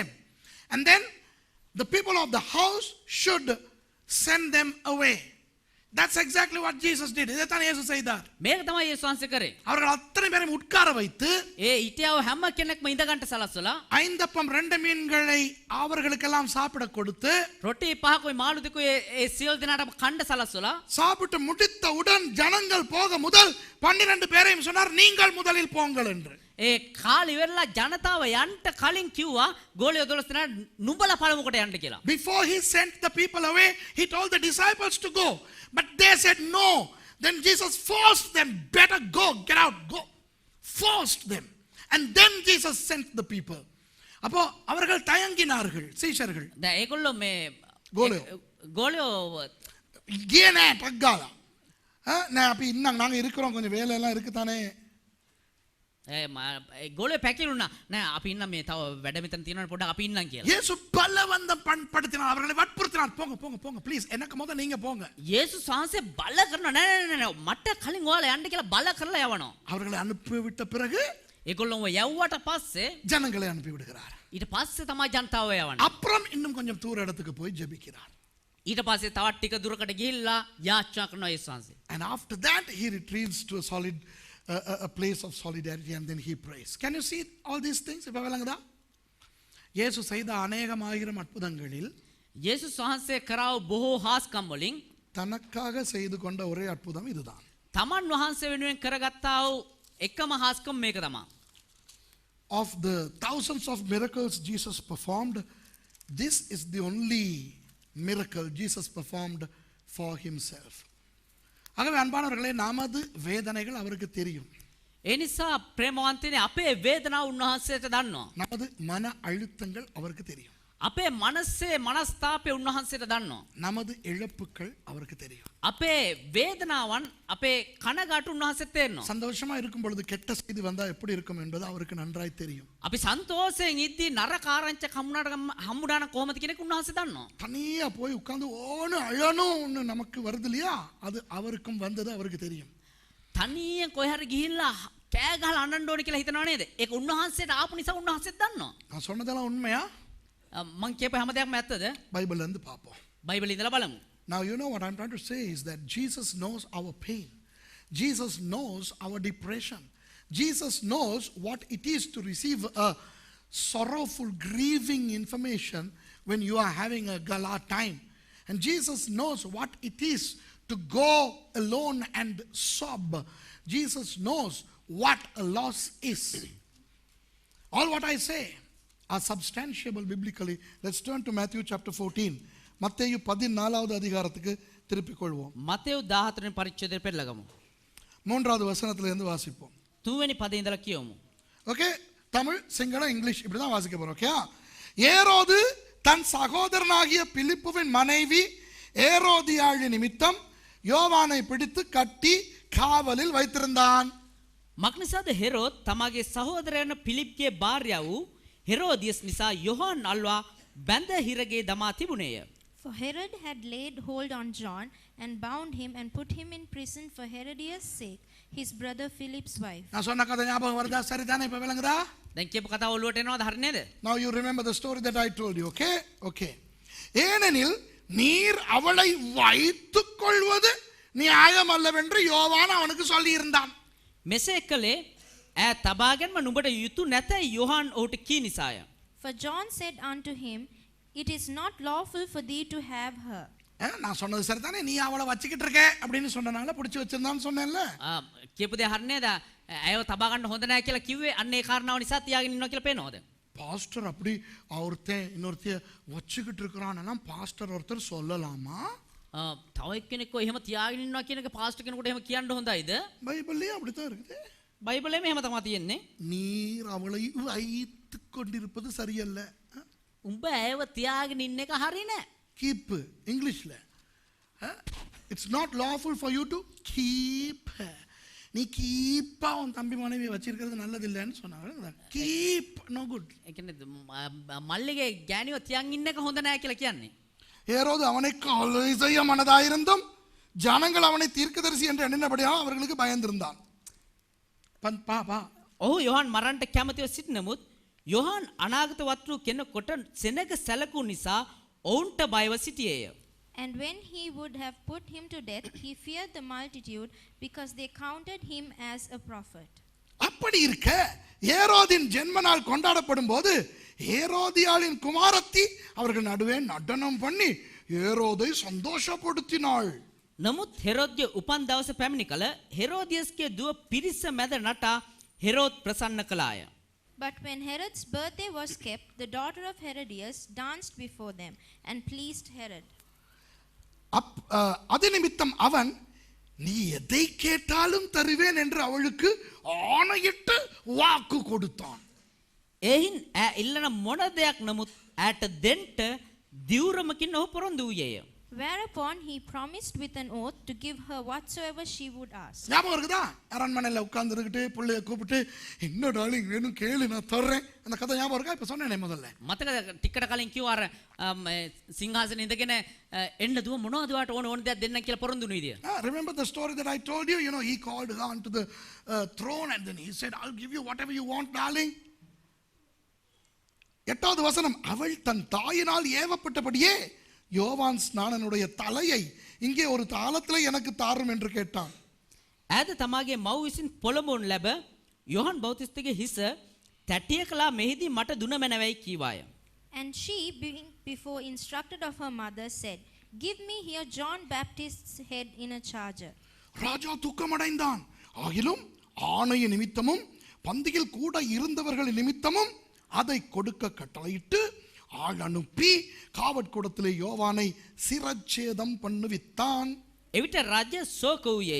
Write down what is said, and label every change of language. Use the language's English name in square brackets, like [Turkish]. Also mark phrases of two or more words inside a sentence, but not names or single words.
[English] And then the people of the house should send them away. That's exactly what Jesus did. [Tamil] இதைத்தான் இயேசு செய்தார். [Sinhala] මේක තමයි යේසුස් වහන්සේ කරේ. [Tamil] அவர்கள் அத்தனை பேரையும் உட்கார வைத்து [Sinhala] හිටියව හැම කෙනෙක්ම ඉඳ ගන්න සලස්සලා [Tamil] 5 அப்பம் 2 மீன்களை அவர்களுக்கெல்லாம் சாப்பிட கொடுத்து [Sinhala] රොටි පහකුයි මාළු දෙකුයි ඒ සියලු දෙනාටම කන්න සලස්සලා [Tamil] சாப்பிட்டு முடித்தவுடன் ஜனங்கள் போக முதல் 12 பேரையும் சொன்னார், நீங்கள் முதலில் போங்கள் என்று. [Sinhala] ඒ කාලි වෙරලා ජනතාව යන්න කලින් කිව්වා ගෝලිය 12 දෙනා නුඹලා පළමුවට යන්න කියලා. [English] Before he sent the people away, he told the disciples to go. But they said no. Then Jesus forced them, better go, get out, go. Forced them. And then Jesus sent the people. [Tamil] அப்போ அவர்கள் தயங்கினார்கள் சீஷர்கள். [Sinhala] දැන් ඒගොල්ලෝ මේ ගෝලියෝ ගියේ පග්ගාලා. [Tamil] நான் அப்ப இன்னும் நாங்க இருக்கிறோம், கொஞ்சம் வேலை எல்லாம் இருக்கு தானே. [Sinhala] ගෝලියෝ පැකිලුණා. නෑ අපි ඉන්න මේ තව වැඩ මෙතන තියෙනවනේ පොඩ්ඩක් අපි ඉන්නම් කියලා. [Tamil] இயேசு பலவந்தம் படுத்தினார், அவர்களை வற்புறுத்தினார், போங்க போங்க போங்க ப்ளீஸ், எனக்கு முத நீங்க போங்க. [Sinhala] යේසුස් වහන්සේ බල කරනවා නෑ මට කලින් ඔයාලා යන්න කියලා බල කරලා යවනවා. [Tamil] அவர்களை அனுப்பிவிட்ட பிறகு [Sinhala] ඒගොල්ලෝ යවුවට පස්සේ [Tamil] ஜனங்களை அனுப்பி விடுகிறார். [Sinhala] ඊට පස්සේ තමයි ජනතාව යවන්නේ. [Tamil] அப்புறம் இன்னும் கொஞ்சம் தூர இடத்துக்கு போய் ஜெபிக்கிறார். [Sinhala] ඊට පස්සේ තවත් ටික දුරකට ගිහිල්ලා යාචනා කරනවා යේසුස් වහන්සේ. [English] And after that he retreats to a place of solidarity and then he prays. Can you see all these things? [Tamil] இப்ப விளங்குதா? இயேசு செய்த அநேகமாயிரம் அற்புதங்களில் [Sinhala] යේසුස් වහන්සේ කරව බොහෝ හාස්කම් වලින් [Tamil] தனக்காக செய்து கொண்ட ஒரே அற்புதம் இதுதான். [Sinhala] තමන් වහන්සේ වෙනුවෙන් කරගත්තා වූ එකම හාස්කම් මේක තමයි. [English] Of the thousands of miracles Jesus performed, this is the only miracle Jesus performed for himself. [Tamil] ஆகவே அன்பானவர்களே, நமது வேதனைகள் அவருக்கு தெரியும். [Sinhala] ඒ නිසා ප්‍රේමවන්තයනේ අපේ වේදනාව උන්වහන්සේට දන්නවා. [Tamil] நமது மன அழுத்தங்கள் அவருக்கு தெரியும். [Sinhala] අපේ මනසේ මනස්තාපය උන්වහන්සේට දන්නවා. [Tamil] நமது இழப்புகள் அவருக்கு தெரியும். [Sinhala] අපේ වේදනාවන් අපේ කනගාටු උන්වහන්සේට තේරෙනවා. [Tamil] சந்தோஷமா இருக்கும் பொழுது கெட்ட செய்தி வந்தா எப்படி இருக்கும் என்பது அவருக்கு நன்றாய் தெரியும். [Sinhala] අපි සන්තෝෂයෙන් ඉද්දී නරක ආරංචි හම්බුනාන කොහොමද කියන එක උන්වහන්සේ දන්නවා. [Tamil] தனியா போய் உட்கார்ந்து ஓன்னு அழணும்னு நமக்கு வருது இல்லையா, அது அவருக்கும் வந்தது அவருக்கு தெரியும். [Sinhala] තනියෙන් කොහේ හරි ගිහිල්ලා කෑ ගහලා අඬන්න ඕනේ කියලා හිතනව නේද? ඒක උන්වහන්සේට ආපු නිසා උන්වහන්සේත් දන්නවා. [Tamil] நான் சொன்னதெல்லாம் உண்மையா? [Sinhala] මං කියපු හැම දෙයක්ම ඇත්තද? [Tamil] பைபிள்ல இருந்து பாப்போம். [Sinhala] බයිබලේ ඉඳලා බලමු. [English] Now, you know what I'm trying to say is that Jesus knows our pain. Jesus knows our depression. Jesus knows what it is to receive a sorrowful, grieving information when you are having a gala time. And Jesus knows what it is to go alone and sob. Jesus knows what a loss is. All what I say are substantiable biblically. Let's turn to Matthew chapter 14. [Tamil] மத்தேயு 14வது அதிகாரத்துக்கு திருப்பிக் கொள்வோம். [Sinhala] මතෙව් 14 වෙනි පරිච්ඡේදයට පෙරලගමු. [Tamil] 3வது வசனத்திலிருந்து வாசிப்போம். [Sinhala] 2 වෙනි පදේ ඉඳලා කියමු. [Tamil] ஓகே, தமிழ், சிங்களம், இங்கிலீஷ் இப்படி தான் வாசிக்க போறோம். ஓகே, ஏரோது தன் சகோதரனாகிய பிலிப்புவின் மனைவி ஏரோதியாள் நிமித்தம் யோவானை பிடித்து கட்டி காவலில் வைத்திருந்தான். [Sinhala] මක්නිසාද හෙරෝද් තමාගේ සහෝදරයන පිලිප්ගේ භාර්යාව වූ හෙරෝදියස් නිසා යොහාන් අල්වා බැඳ හිරගේ දමා තිබුණේය. [English] For Herod had laid hold on John and bound him and put him in prison for Herodias' sake, his brother Philip's wife. [Tamil] நான் சொன்ன கதை ஞாபகம் வருதா? சரிதானே? இப்ப விளங்குதா? [Sinhala] දැන් කියපු කතාව ඔළුවට එනවද? හරි නේද? [English] Now you remember the story that I told you, okay? Okay. [Tamil] ஏனெனில் நீர் அவளை வைத்துக் கொள்வது நியாயமல்லவென்று யோவான் அவனுக்கு சொல்லி இருந்தான். [Sinhala] මෙසේ කළේ ඈ තබාගෙන්ම නුඹට යුතු නැතයි යොහාන් ඔහුට කී නිසාය. [English] For John said unto him, it is not lawful for thee to have her. [Tamil] நான் சொன்னது சரிதானே? நீ அவளை வச்சுக்கிட்டு இருக்க அப்படின்னு சொன்னனால பிடிச்சி வச்சிருந்தான்னு சொன்னேன்ல. [Sinhala] කියපු දේ හරි නේද? ඇයව තබා ගන්න හොඳ නැහැ කියලා කිව්වේ අන්න ඒ කාරණාව නිසා තියාගෙන ඉන්නවා කියලා පේනවද? [Tamil] பாஸ்டர் அப்படி ஒருத்தன் இன்னொருத்தைய வச்சுக்கிட்டு இருக்கிறான்னா பாஸ்டர் ஒருத்தர் சொல்லலாமா? [Sinhala] තව එක්කෙනෙක්ව එහෙම තියාගෙන ඉන්නවා කියන එක පාස්ටර් කෙනෙකුට එහෙම කියන්න හොඳයිද? [Tamil] பைபிள்லயே அப்படித்தான் இருக்குது. [Sinhala] බයිබලෙම එහෙම තමයි තියෙන්නේ. [Tamil] நீர் அவளை வைத்துக் கொண்டிருப்பது சரியல்ல. [Sinhala] උඹ ඇයව තියාගෙන ඉන්න එක හරි නෑ. [English] keep இங்கிலீஷ்ல it's not lawful for you to keep. [Tamil] நீ கீப்பா உன் தம்பி மனைவியை வச்சிருக்கிறது நல்லது இல்லைன்னு சொன்னாங்க. [English] keep no good. [Sinhala] ඒ කියන්නේ මල්ලිගේ ගෑණිව තියන් ඉන්න එක හොඳ නෑ කියලා කියන්නේ. [Tamil] ஏரோது அவனை கொலை செய்ய மனதாயிருந்தும் ஜனங்கள் அவனை தீர்க்கதரிசி என்று எண்ணினபடியால் அவர்களுக்கு பயந்திருந்தான். பா [Sinhala] ඔහු යොහාන් මරන්නට කැමතිව සිටිනමුත් යොහාන් අනාගත වත්රු කෙනෙකුට සෙනග සැලකු නිසා ඔවුන්ට බයව සිටියේය. [English] And when he would have put him to death, he feared the multitude because they counted him as a prophet. [Tamil] அப்படி இருக்க ஏரோதின் ஜென்ம நாள் கொண்டாடப்படும் போது ஏரோதியாளின் குமாரத்தி அவர்கள் நடுவே நடனம் பண்ணி ஏரோதை சந்தோஷப்படுத்தினாள். [Sinhala] නමුත් හෙරොද්ගේ උපන් දවස පැමිණි කල හෙරෝදියස්ගේ දුව පිරිස මැද නටා හෙරෝද් ප්‍රසන්න කළාය. [English] But when Herod's birthday was kept, the daughter of Herodias danced before them and pleased Herod. [Tamil] அது நிமித்தம் அவன் நீ எதை கேட்டாலும் தருவேன் என்று அவளுக்கு ஆணையிட்டு வாக்கு கொடுத்தான். [Sinhala] එහින් ඈ ඉල්ලන මොන දෙයක් නමුත් ඈට දෙන්ට දිවුරමකින් ඔහු පොරොන්දු වූයේය. [English] Whereupon he promised with an oath to give her whatsoever she would ask. [Tamil] ஞாபகம் இருக்குதா? அரண்மனையில் உட்கார்ந்துக்கிட்டு பிள்ளைய கூப்பிட்டு என்ன டார்லிங் வேணும் கேளு நான் தர்றேன். அந்த கதை ஞாபகம் இருக்கா? இப்ப சொன்னேனே முதல்ல. [Sinhala] මතකද ටිකට කලින් කිව්වා අර සිංහාසනේ ඉඳගෙන එන්න දුව මොනවද වාට ඕන දෙයක් දෙන්න කියලා පොරොන්දුන විදිය. [English] Remember the story that I told you? You know, he called her onto the throne and then he said, I'll give you whatever you want, darling. [Tamil] 8வது வசனம், அவள் தன் தாயினால் ஏவப்பட்டபடியே யோவான் ஸ்நானனுடைய தலையை இங்கே ஒரு தாளத்தில் எனக்கு தாரும் என்று கேட்டான். [Sinhala] ඈද තමාගේ මව් විසින් පොළඹවනු ලැබ යොහන් බෞතිස්තගේ හිස තැටිය කලා මෙහිදී මට දුන මැනවයි කීවාය. [English] And she, being before instructed of her mother, said, give me here John Baptist's head in a charger. [Tamil] ராஜா துக்கமடைந்தான். ஆகிலும் ஆணைய நிமித்தமும் பந்தியில் கூட இருந்தவர்கள் நிமித்தமும் அதை கொடுக்க கட்டளையிட்டு ஆள் அனுப்பி காவற்கூடத்திலே யோவானை சிரச்சேதம் பண்ணுவித்தான். [Sinhala] එවිට රජ ශෝක වූයේය.